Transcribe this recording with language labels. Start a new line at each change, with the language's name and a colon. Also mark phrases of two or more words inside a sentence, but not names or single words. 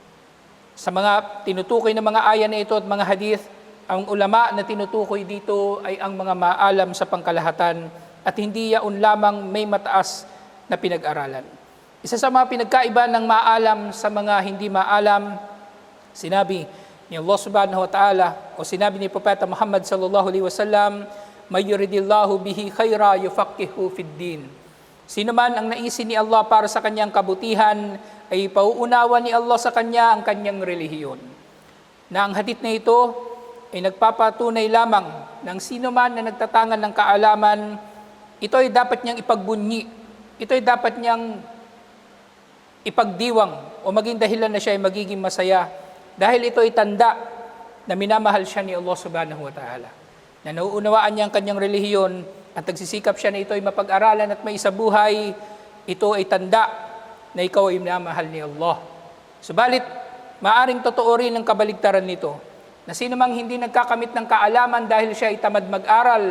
Filipino: Sa mga tinutukoy na mga aya na ito at mga hadith, ang ulama na tinutukoy dito ay ang mga maalam sa pangkalahatan at hindi yaon lamang may mataas na pinag-aralan. Isa sa mga pinagkaiba ng maalam sa mga hindi maalam, sinabi ni Allah
Arabic: سبحانه وتعالى
Filipino: o sinabi ni Propeta Muhammad
Arabic: صلى الله عليه وسلم, من يرد الله به خيرا يفقهه في الدين.
Filipino: Sino man ang naisin ni Allah para sa kanyang kabutihan, ay pauunawa ni Allah sa kanya ang kanyang relihiyon. Na ang hadith na ito ay nagpapatunay lamang ng sino man na nagtatangan ng kaalaman, ito ay dapat niyang ipagbunyi, ito ay dapat niyang ipagdiwang o maging dahilan na siya ay magiging masaya dahil ito ay tanda na minamahal siya ni Allah
Arabic: سبحانه وتعالى.
Filipino: Na nauunawaan niya ang kanyang relihiyon at nagsisikap siya na ito ay mapag-aralan at may isabuhay, ito ay tanda na ikaw ay minamahal ni Allah. Subalit, maaring totoo rin ang kabaligtaran nito na sino mang hindi nagkakamit ng kaalaman dahil siya ay tamad mag-aral